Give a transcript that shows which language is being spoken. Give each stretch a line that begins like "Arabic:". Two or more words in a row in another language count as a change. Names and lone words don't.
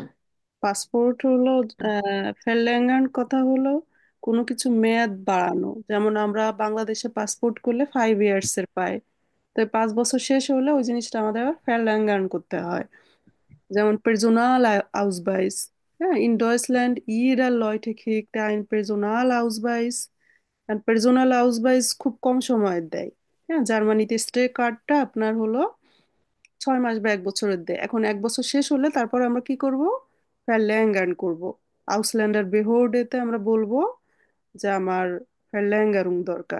Bangla: পাসপোর্ট হলো ফেরল্যাঙ্গান কথা হলো কোনো কিছু মেয়াদ বাড়ানো। যেমন আমরা বাংলাদেশে পাসপোর্ট করলে 5 ইয়ার্স এর পাই। তো এই 5 বছর শেষ হলে ওই জিনিসটা আমাদের আবার ফেরল্যাঙ্গান করতে হয়।
German: যেমন Personalausweis. হ্যাঁ, in Deutschland ihre Leute kriegt ein Personalausweis।
Bangla: আর
German: Personalausweis
Bangla: খুব কম সময়ের দেয়। হ্যাঁ, জার্মানিতে
English: stay card
Bangla: আপনার হলো 6 মাস বা 1 বছরের দেয়। এখন 1 বছর শেষ হলে তারপর আমরা কি করব? ফ্যারল্যাঙ্গান করব।
German: Ausländerbehörde
Bangla: আমরা বলবো যে আমার ফ্যারল্যাঙ্গারুং দরকার।